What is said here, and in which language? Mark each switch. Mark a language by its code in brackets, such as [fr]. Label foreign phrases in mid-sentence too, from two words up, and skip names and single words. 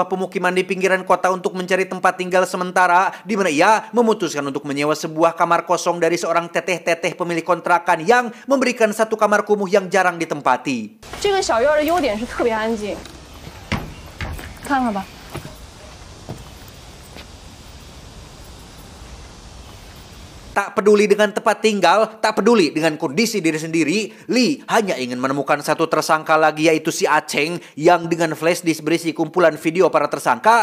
[id] pemukiman di pinggiran kota untuk mencari tempat tinggal sementara, di mana ia memutuskan untuk menyewa sebuah kamar kosong dari seorang teteh-teteh pemilik kontrakan yang memberikan satu kamar kumuh yang jarang ditempati. [zh] 这个小院的优点是特别安静，看看吧。 [id] Tak peduli dengan tempat tinggal, tak peduli dengan kondisi diri sendiri, Lee hanya ingin menemukan satu tersangka lagi, yaitu si Aceng, yang dengan [en] flash disk [id] berisi kumpulan video para tersangka.